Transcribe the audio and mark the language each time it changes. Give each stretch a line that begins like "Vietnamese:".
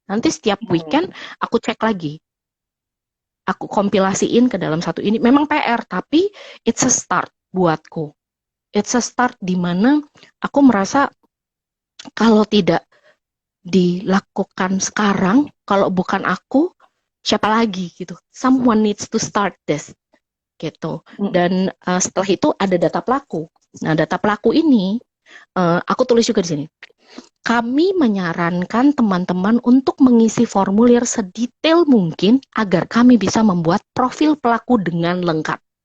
Indonesian: Nanti setiap weekend aku cek lagi. Aku kompilasiin ke dalam satu ini. Memang PR, tapi
English: it's a start
Indonesian: buatku.
English: It's a start
Indonesian: di mana aku merasa kalau tidak dilakukan sekarang, kalau bukan aku, siapa lagi gitu.
English: Someone needs to start this.
Indonesian: Gitu. Dan setelah itu ada data pelaku. Nah, data pelaku ini aku tulis juga di sini. Kami menyarankan teman-teman untuk mengisi formulir sedetail mungkin agar kami bisa membuat profil pelaku dengan lengkap.